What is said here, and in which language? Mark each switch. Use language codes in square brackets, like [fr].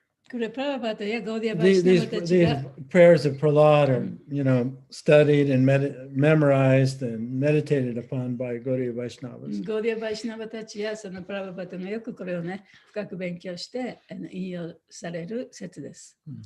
[ja] これプラバパードやゴーディア・バイシナバたち [en] These [ja] が [en] prayers of Prahlad are, studied and memorized and meditated upon by Gaudiya Vaishnavas. [ja] ゴーディア・バイシナバたちやそのプラバパードがよくこれをね、深く勉強して引用される説です。